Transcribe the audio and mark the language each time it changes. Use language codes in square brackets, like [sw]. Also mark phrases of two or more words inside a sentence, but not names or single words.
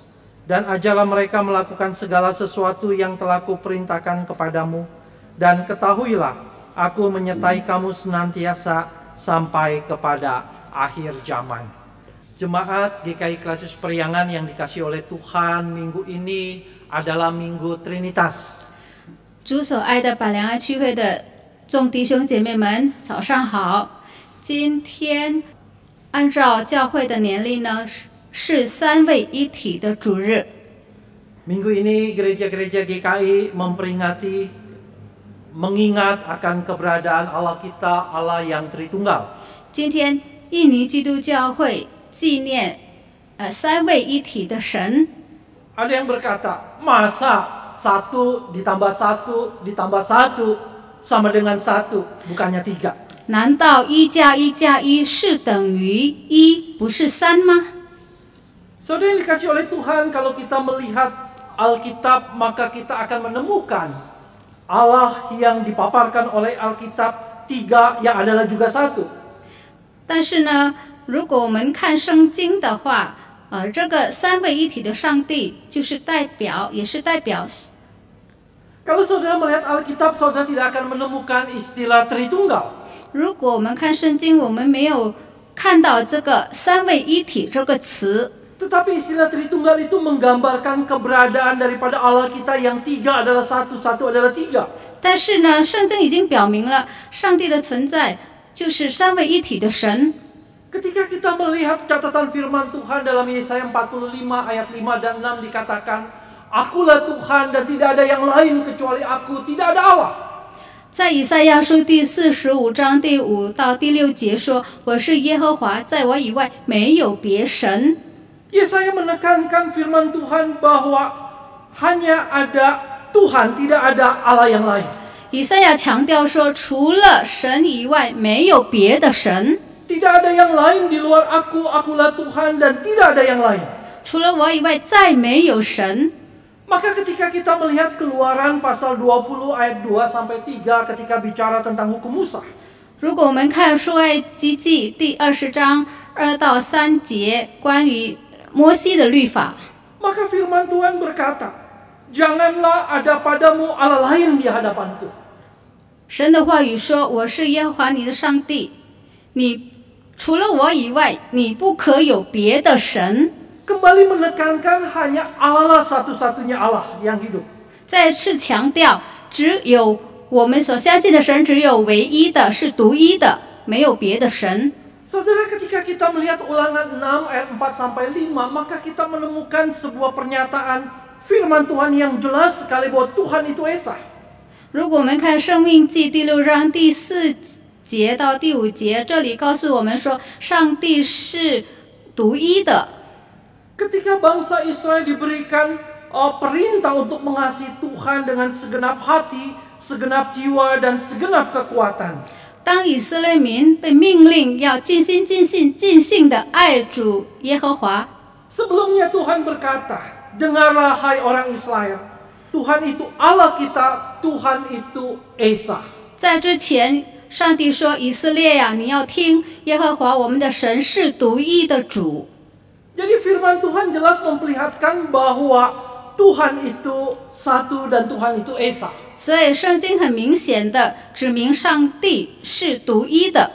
[id] Dan ajarlah mereka melakukan segala sesuatu yang telah kuperintahkan kepadamu. Dan ketahuilah, aku menyertai kamu senantiasa sampai kepada akhir zaman." Jemaat GKI Klasis Periangan yang dikasih oleh Tuhan, minggu ini adalah Minggu Trinitas. [zh] 主所爱的百良爱区会的众弟兄姐妹们，早上好！今天按照教会的年历呢，是三位一体的主日。 [id] Minggu ini gereja-gereja GKI memperingati, mengingat akan keberadaan Allah kita, Allah yang Tritunggal. [zh] 今天印尼基督教会纪念三位一体的神。 [id] Ada yang berkata, masa 1 ditambah 1 ditambah 1 sama dengan 1, bukannya 3. [zh] 难道1加1加1是等于1，不是3吗？ [id] Saudara yang dikasih oleh Tuhan, kalau kita melihat Alkitab, maka kita akan menemukan Allah yang dipaparkan oleh Alkitab 3 yang adalah juga 1. [zh] 但是呢，如果我们看圣经的话，这个三位一体的上帝就是代表，也是代表。 [id] Kalau saudara melihat Alkitab, saudara tidak akan menemukan istilah Tritunggal. [zh] 如果我们看圣经，我们没有看到这个三位一体这个词。 [id] Tetapi istilah Tritunggal itu menggambarkan keberadaan daripada Allah kita yang 3 adalah 1, 1 adalah 3. [zh] 但是呢，圣经已经表明了上帝的存在就是三位一体的神。 [id] Ketika kita melihat catatan firman Tuhan dalam Yesaya 45 ayat 5 dan 6 dikatakan, "Akulah Tuhan dan tidak ada yang lain kecuali aku, tidak ada Allah." [zh] 在以赛亚书第45章第5到第6节说：“我是耶和华，在我以外没有别神。” [id] Yesaya menekankan firman Tuhan bahwa hanya ada Tuhan, tidak ada Allah yang lain. [zh] 以赛亚强调说，除了神以外，没有别的神。 [id] Tidak ada yang lain di luar aku, akulah Tuhan, dan tidak ada yang lain. [zh] 除了我以外，再没有神。 [id] Maka ketika kita melihat Keluaran pasal 20 ayat 2 sampai 3 ketika bicara tentang hukum Musa. [zh] 如果我们看出埃及记第20章2到3节关于摩西的律法， [id] Maka firman Tuhan berkata, janganlah ada padamu Allah lain di hadapanku. [zh] 神的话语说：“我是耶和华你的上帝，你除了我以外，你不可有别的神。” [id] Kembali menekankan hanya Allah lah satu-satunya Allah yang hidup. [zh] 再次强调，只有我们所相信的神，只有唯一的，是独一的，没有别的神。 [id] Saudara, ketika kita melihat Ulangan 6 ayat 4 sampai 5, maka kita menemukan sebuah pernyataan firman Tuhan yang jelas sekali bahwa Tuhan itu Esa. [zh] 如果我们看《生命记》第6章第4节到第5节，这里告诉我们说，上帝是独一的。 [id] Ketika bangsa Israel diberikan perintah untuk mengasihi Tuhan dengan segenap hati, segenap jiwa, dan segenap kekuatan. [zh] 当以色列民被命令要尽心尽性尽性的爱主耶和华， [id] Sebelumnya Tuhan berkata, dengarlah hai orang Israel, Tuhan itu Allah kita, Tuhan itu Esa. [zh] 在之前，上帝说：“以色列呀，你要听，耶和华我们的神是独一的主。” [id] Jadi firman Tuhan jelas memperlihatkan bahwa Tuhan itu satu dan Tuhan itu Esa. [zh] 所以圣经很明显的指明上帝是独一的。